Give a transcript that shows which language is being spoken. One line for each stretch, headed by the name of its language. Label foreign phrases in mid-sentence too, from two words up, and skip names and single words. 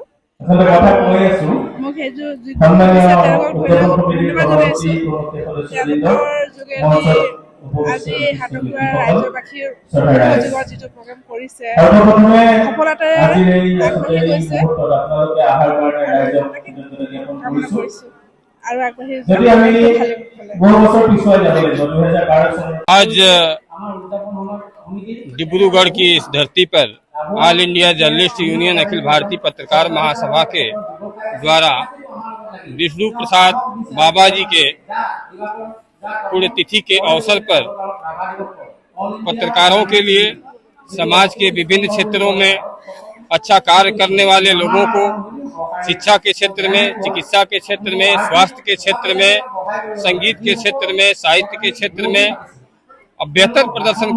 Assamese: মোক সেইযোৰ তেওঁলোকক ধন্যবাদ জনাইছোঁ। তেওঁলোকৰ যোগেদি আজি হাটখোলা ৰাজ্যবাসীৰ সহযোগত যিটো প্ৰগ্ৰেম কৰিছে সফলতাৰে আগবাঢ়ি গৈছে, কামনা কৰিছোঁ আৰু আগবাঢ়ি
Hindi: आज डिब्रूगढ़ की इस धरती पर ऑल इंडिया जर्नलिस्ट यूनियन अखिल भारतीय पत्रकार महासभा के द्वारा विष्णु प्रसाद बाबा जी के पुण्यतिथि के अवसर पर पत्रकारों के लिए समाज के विभिन्न क्षेत्रों में अच्छा कार्य करने वाले लोगों को शिक्षा के क्षेत्र में, चिकित्सा के क्षेत्र में, स्वास्थ्य के क्षेत्र में, संगीत के क्षेत्र में, साहित्य के क्षेत्र में और बेहतर प्रदर्शन